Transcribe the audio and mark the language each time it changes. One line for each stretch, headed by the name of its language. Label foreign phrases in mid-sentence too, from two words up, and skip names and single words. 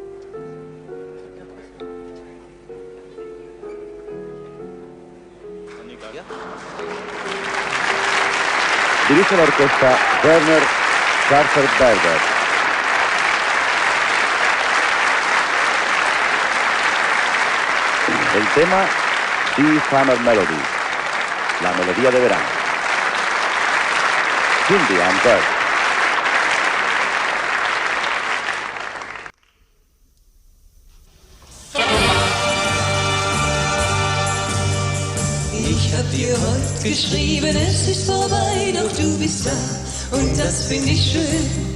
Spanish: Dirige la orquesta Werner Schafferberger. El tema Sea Summer Melody, la melodía de verano. Cindy and Bert.
German: Ich hab dir heute geschrieben, es ist vorbei, doch du bist da und das find ich schön.